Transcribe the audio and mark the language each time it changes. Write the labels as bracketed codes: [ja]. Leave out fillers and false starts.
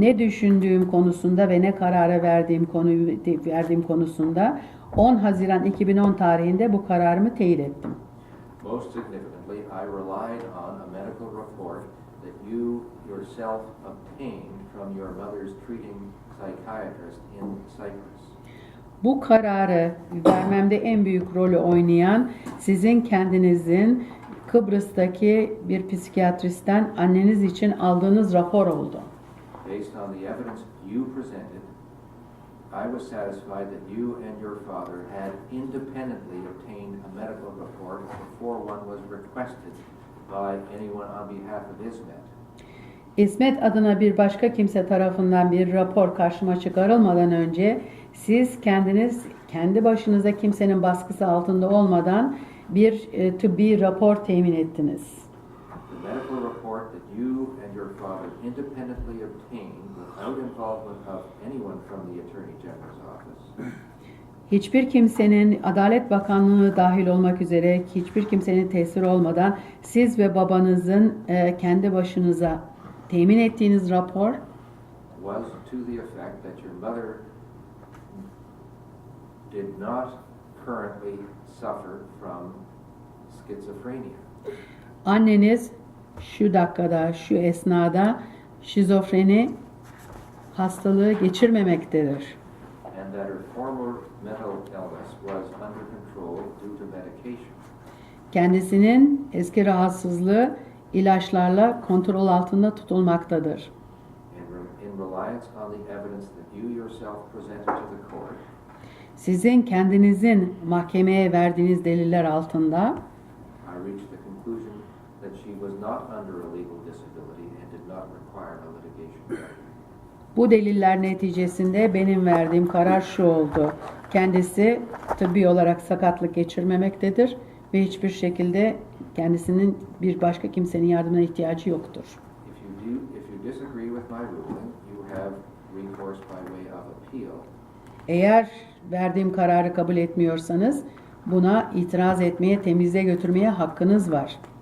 [tr] ne düşündüğüm konusunda ve ne karara verdiğim konusunda 10 Haziran 2010 tarihinde bu kararımı teyit ettim. [en] Most significantly, I relied on a medical report that you yourself obtained from your mother's treating psychiatrist in Cyprus. [tr] Bu kararı vermemde en büyük rolü oynayan sizin kendinizin Kıbrıs'taki bir psikiyatristten anneniz için aldığınız rapor oldu. [en] Based on the evidence you presented, I was satisfied that you and your father had independently obtained a medical report before one was requested by anyone on behalf of İsmet. [tr] İsmet adına bir başka kimse tarafından bir rapor karşıma çıkarılmadan önce siz kendiniz kendi başınıza kimsenin baskısı altında olmadan bir tıbbi rapor temin ettiniz. [en] The medical report that you and your father independently obtained without involvement of anyone from the Attorney General's office [tr] Hiçbir kimsenin Adalet Bakanlığı dahil olmak üzere hiçbir kimsenin tesiri olmadan siz ve babanızın kendi başınıza temin ettiğiniz rapor [en] was to the effect that your mother did not currently suffer from schizophrenia. [tr] anneniz şu dakikada, şu esnada şizofreni hastalığı geçirmemektedir. [en] And that her former mental illness was under control due to medication. [tr] Kendisinin eski rahatsızlığı ilaçlarla kontrol altında tutulmaktadır. [en] In reliance on the evidence that you yourself presented to the court, [tr] Sizin kendinizin mahkemeye verdiğiniz deliller altında [en] I reached the conclusion that she was not under a legal disability and did not require a litigation remedy. [tr] bu deliller neticesinde benim verdiğim karar şu oldu. Kendisi tıbbi olarak sakatlık geçirmemektedir ve hiçbir şekilde kendisinin bir başka kimsenin yardımına ihtiyacı yoktur. [en] If you disagree with my ruling, you have recourse by way of appeal. [tr] Eğer verdiğim kararı kabul etmiyorsanız buna itiraz etmeye, temize götürmeye hakkınız var.